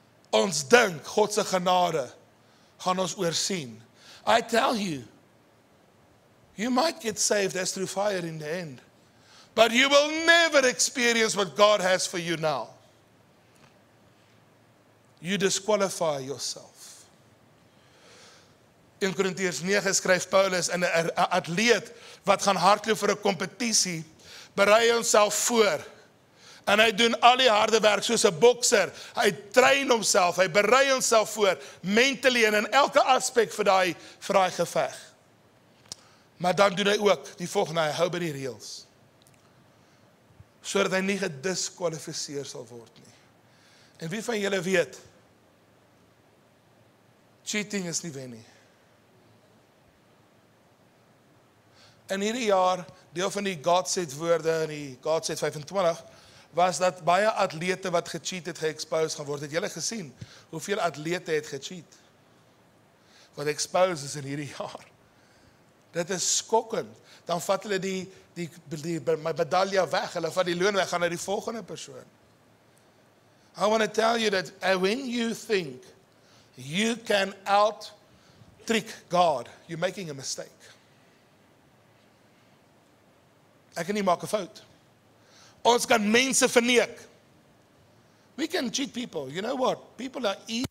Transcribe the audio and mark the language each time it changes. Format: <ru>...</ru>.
<af>Ons dink God se genade gaan ons oorsien.</af> <en>I tell you, you might get saved as through fire in the end, but you will never experience what God has for you now. You disqualify yourself.</en> <af>In Korintiërs 9 skryf Paulus, 'n atleet wat gaan hardloop vir 'n kompetisie, berei homself voor. En hy doen al die harde werk soos 'n bokser. Hy train homself, hy berei homself voor mentally en in elke aspek vir daai geveg. Maar dan doen hy ook die volgende, hy hou by die reëls. Sodat hy nie gediskwalifiseer sal word nie. En wie van julle weet, cheating is nie wen nie. En hierdie jaar, deel van die God Set woorde in die God Set 25, was dat baie atlete wat gecheat het, geexposed gaan word. Het julle gesien, hoeveel atlete het gecheat? Wat exposed is in hierdie jaar. Dit is skokkend. Dan vat hulle die medalje weg, hulle vat die loon weg, gaan na die volgende persoon.</af> <en>I want to tell you that when you think you can out-trick God, you're making a mistake.</en> <af>Ek kan nie maak 'n fout. Ons kan mense verneek.</af> <en>We can cheat people. You know what? People are easy.</en>